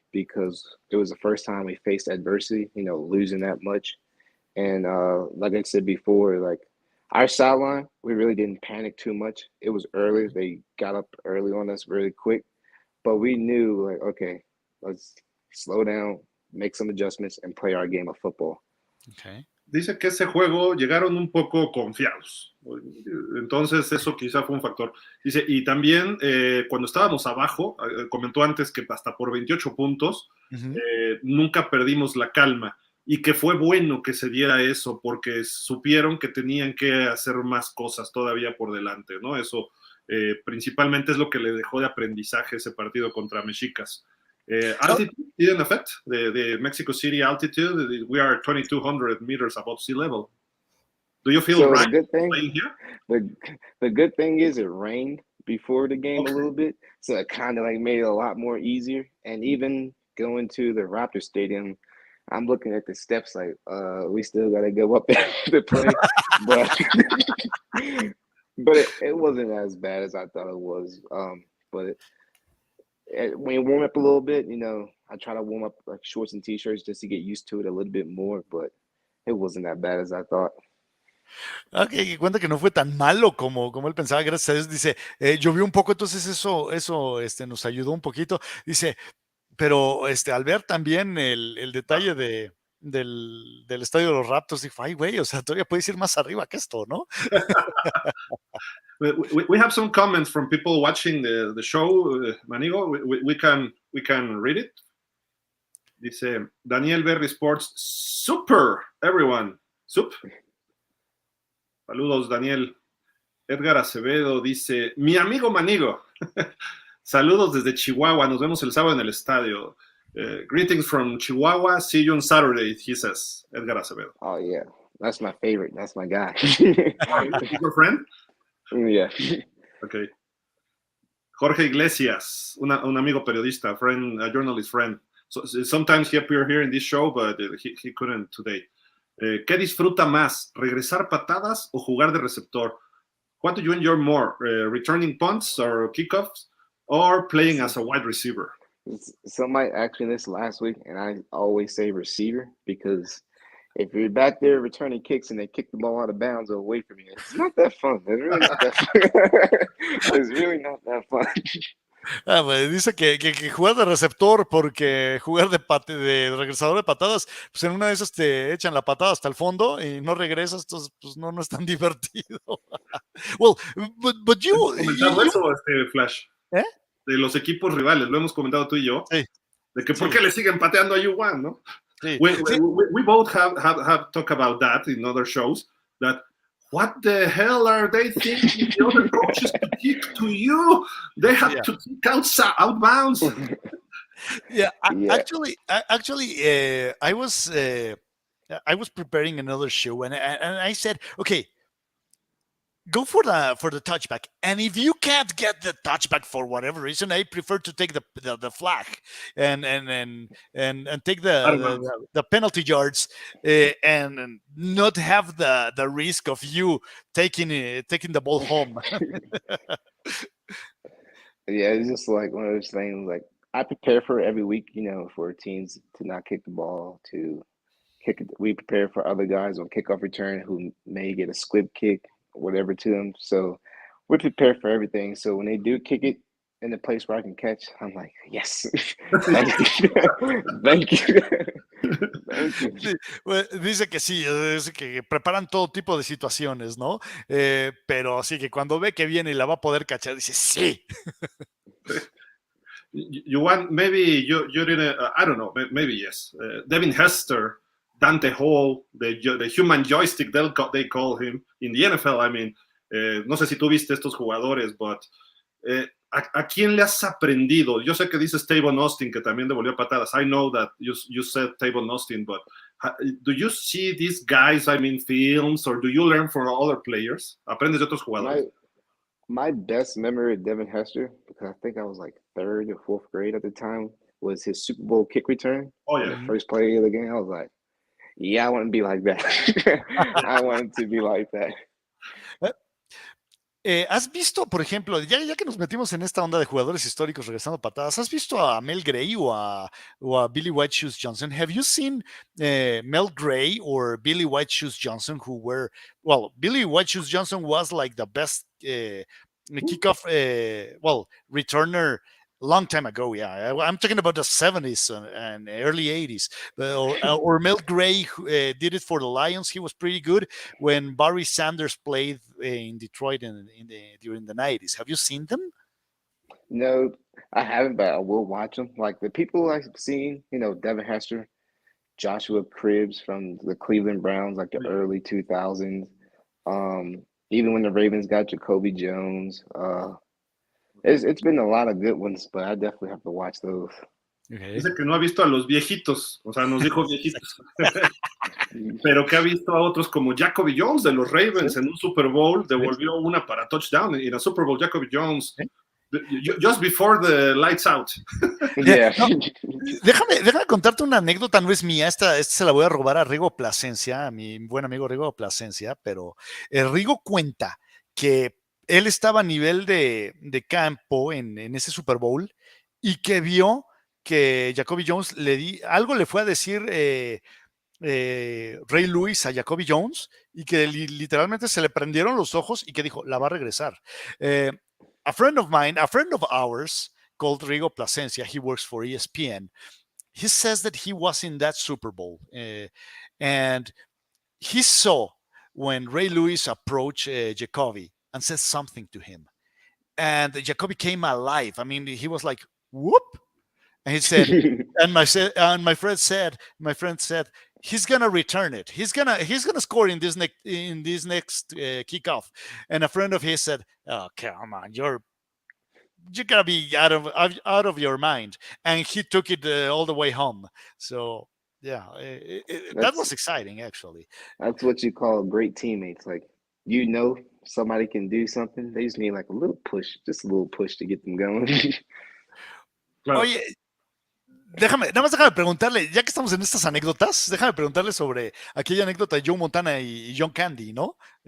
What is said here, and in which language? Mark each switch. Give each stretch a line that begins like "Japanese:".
English: because it was the first time we faced adversity, losing that much. And like I said before, like our sideline, we really didn't panic too much. It was early. They got up early on us really quick. But we knew, like, okay, let's slow down, make some adjustments, and play our game of football. Okay.
Spanish: Dice que ese juego llegaron un poco confiados. Entonces eso quizá fue un factor. Dice, y también cuando estábamos abajo, comentó antes que hasta por 28 puntos, nunca perdimos la calma. Y que fue bueno que se diera eso, porque supieron que tenían que hacer más cosas todavía por delante, ¿no? Eso principalmente es lo que le dejó de aprendizaje ese partido contra Mexicas.
English: Altitude didn't affect the Mexico City altitude. We are 2,200 meters above sea level. Do you feel right playing here? The good thing is it rained before the game a little bit, so it kind of like made it a lot more easier. And even going to the Raptor Stadium, I'm looking at the steps like, we still got to go up there to play. But it wasn't as bad as I thought it was. But when you warm up a little bit, I try to warm up like shorts and t-shirts just to get used to it a little bit more, but it wasn't that bad as I thought.
Spanish: Ok, cuenta que no fue tan malo como él pensaba, gracias a Dios. Dice, llovió un poco, entonces eso nos ayudó un poquito. Dice, pero al ver también el detalle del estadio de los Raptors, dijo, ay, güey, o sea, todavía puedes ir más arriba que esto, ¿no?
English: We have some comments from people watching the show, Manigo. We can read it. Dice Daniel Berry Sports, super, everyone, sup.
Spanish: Saludos,
English: Daniel.
Spanish: Edgar Acevedo dice, mi amigo Manigo. Saludos desde Chihuahua. Nos vemos el sábado en el estadio.
English: Greetings from Chihuahua. See you on Saturday, he says. Edgar Acevedo. Oh, yeah. That's my favorite. That's my guy. Your friend? Yeah. Okay. Jorge Iglesias,
Spanish: un amigo periodista,
English: friend, a journalist friend. So, sometimes he appeared here in this show, but he couldn't today.
Spanish: ¿Qué disfruta más, regresar patadas o jugar de receptor?
English: What do you enjoy more, returning punts or kickoffs, or playing as a wide receiver? Somebody asked me this last week, and I always say receiver, because if you're back there returning kicks and they kick the ball out of bounds or away from you, it's not that fun. It's really not that fun. It's really not that fun.
Spanish: Pues dice que jugar de receptor, porque jugar de regresador de patadas, pues en una de esas te echan la patada hasta el fondo y no regresas, entonces pues no es tan divertido.
English: Well, but you...
Spanish: ¿Comentado eso, Flash? ¿Eh? De los equipos rivales, lo hemos comentado tú y yo, sí. De que por qué le siguen pateando a Juwan, ¿no? Sí.
English: We both have talked about that in other shows, that what the hell are they thinking the other coaches to kick to you? They have to kick outbounds. Actually, I was preparing another show, and I said, okay, go for the touchback, and if you can't get the touchback for whatever reason, I prefer to take the flag and take the penalty yards and not have the risk of you taking the ball home. Yeah, it's just like one of those things. Like I prepare for it every week, for teams to not kick the ball, to kick it. We prepare for other guys on kickoff return who may get a squib kick, whatever to them. So we're prepared for everything. So when they do kick it in the place where I can catch, I'm like, yes. Thank you. Thank you. Thank you.
Spanish: Sí, well, dice que sí, dice que preparan todo tipo de situaciones, ¿no? Pero sí que cuando ve que viene y la va a poder cachar, dice, sí.
English: You want, maybe you didn't, I don't know, maybe yes. Devin Hester, Dante Hall, the human joystick, they call him in the NFL. I mean,
Spanish: no sé si tú viste estos jugadores,
English: but
Spanish: ¿a quién le has aprendido? Yo sé que dices Tavon Austin, que también devolvió patadas.
English: I know that you said Tavon Austin, but do you see these guys, films, or do you learn from other players?
Spanish: ¿Aprendes de otros jugadores?
English: My best memory of Devin Hester, because I think I was like 3rd or 4th grade at the time, was his Super Bowl kick return. Oh, yeah. The first play of the game, I was like, yeah, I want to be like that. I wanted to be like that.
Spanish: ¿Has visto, por ejemplo, ya que nos metimos en esta onda de jugadores históricos regresando patadas, ¿has visto a Mel Gray o a Billy White Shoes Johnson?
English: Have you seen Mel Gray or Billy White Shoes Johnson, who were, well, Billy White Shoes Johnson was like the best kickoff, returner long time ago. Yeah, I'm talking about the 70s and early 80s. Or Mel Gray who, did it for the Lions. He was pretty good when Barry Sanders played in Detroit during the 90s. Have you seen them? No, I haven't, but I will watch them. Like the people I've seen, Devin Hester, Joshua Cribbs from the Cleveland Browns, like the early 2000s. Even when the Ravens got Jacoby Jones. It's been a lot of good ones, but I definitely have to watch those. Okay. Dice que no ha visto a los viejitos, o sea, nos dijo viejitos, pero que ha visto a otros como Jacoby Jones de los Ravens en un Super Bowl, devolvió una para touchdown en la Super Bowl. Jacoby Jones, just before the lights out. Yeah.
Spanish: No, déjame contarte una anécdota, no es mía, esta se la voy a robar a Rigo Plasencia, a mi buen amigo Rigo Plasencia, pero Rigo cuenta que él estaba a nivel de campo en ese Super Bowl y que vio que Jacoby Jones algo le fue a decir Ray Lewis a Jacoby Jones y que literalmente se le prendieron los ojos y que dijo, la va a regresar.
English: A friend of ours called Rigo Plasencia, he works for ESPN. He says that he was in that Super Bowl and he saw when Ray Lewis approached Jacoby and said something to him. And Jacoby came alive. I mean, he was like, whoop. And he said, and my friend said, he's gonna return it. He's gonna score in this next kickoff. And a friend of his said, "Oh, come on, you're gonna be out of your mind." And he took it all the way home. So yeah, that was exciting, actually. That's what you call great teammates. Like somebody can do something. They just need like a little push, just a little push to get them going.
Spanish: Claro. Oye. Nada más déjame preguntarle, ya que estamos en estas anécdotas, déjame preguntarle sobre aquella anécdota de Joe Montana y John Candy, ¿no?